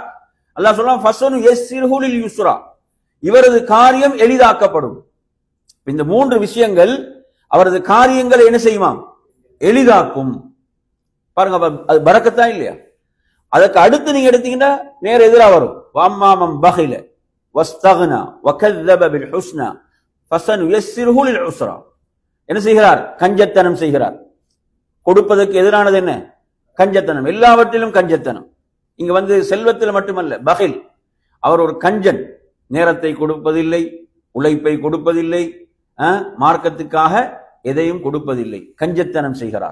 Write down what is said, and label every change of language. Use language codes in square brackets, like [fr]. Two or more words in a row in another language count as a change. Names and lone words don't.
[ta] அல்லாஹ் சொல்றான், [ar] فسنيسره لليسرى, [ta] இவரது காரியம் எளிதாக்கப்படும். இந்த மூன்று விஷயங்கள் அவரது காரியங்களை என்ன செய்யுமாம்? எளிதாக்கும். பாருங்க, அது பரக்கத்தா இல்லையா? அதுக்கு அடுத்து நீங்க எடுத்தீங்கன்னா நேர எதிராக வரும். [ar] وأما من بخل واستغنى வகذب بالحسنى فسنيسره للعسرى. [ta] என்ன செய்கிறார்? கஞ்சத்தனம் செய்கிறார். கொடுப்பதற்கு எதிரானது என்ன? கஞ்சத்தனம். எல்லாவற்றிலும் கஞ்சத்தனம். இங்க செல்வத்தில் மட்டுமல்ல, பகில். அவர் ஒரு கஞ்சன். நேரத்தை கொடுப்பதில்லை, உழைப்பை கொடுப்பதில்லை, மார்க்கத்துக்காக எதையும் கொடுப்பதில்லை, கஞ்சத்தனம் செய்கிறார்.